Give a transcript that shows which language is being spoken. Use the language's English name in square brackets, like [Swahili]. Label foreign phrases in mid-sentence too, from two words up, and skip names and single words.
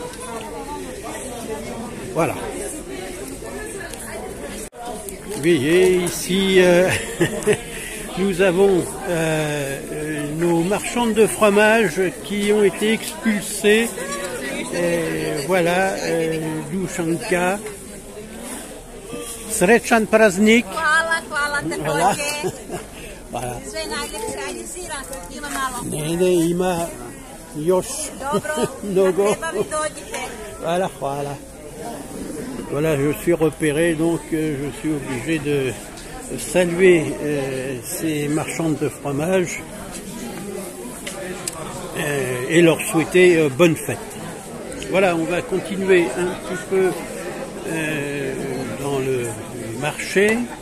[French] Voilà. Vous voyez ici nous avons nos marchandes de fromage qui ont été expulsées. Voilà, [Serbian] Dushanka. Srećan praznik. [French] Voilà. Voilà. Ne, [Serbian] ima još mnogo. [French] Voilà, voilà. Voilà, je suis repéré, donc je suis obligé de saluer ces marchandes de fromage et leur souhaiter bonne fête. Voilà, on va continuer un petit peu dans le marché.